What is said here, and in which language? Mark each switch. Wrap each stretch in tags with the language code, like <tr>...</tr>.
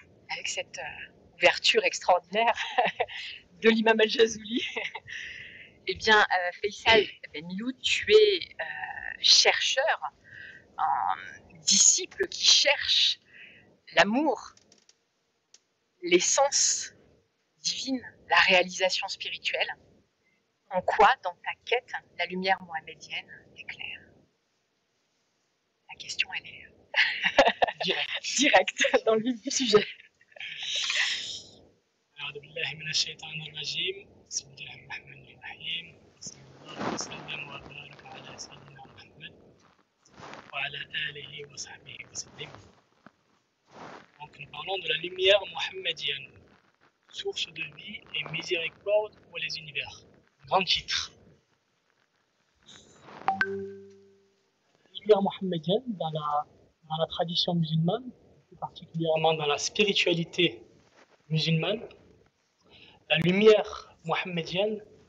<fr>Avec cette ouverture extraordinaire de l'imam al-Jazouli, eh bien, Faisal Ben Miloud, tu es chercheur, disciple qui cherche l'amour, l'essence divine, la réalisation spirituelle. En quoi, dans ta quête, la lumière mohamédienne t'éclaire? La question, elle est directe dans le vif du sujet.</fr> <ar>أعوذ بالله من الشيطان الرجيم بسم الله الرحمن الرحيم صلى الله وسلم وبارك على سيدنا محمد وعلى آله وصحبه وسلم.</ar> <fr>Donc nous parlons de la lumière mohammedienne, source de vie et miséricorde pour les univers. Grand titre. La lumière mohammedienne dans la tradition musulmane, plus particulièrement dans la spiritualité musulmane, la lumière mohammedienne</fr>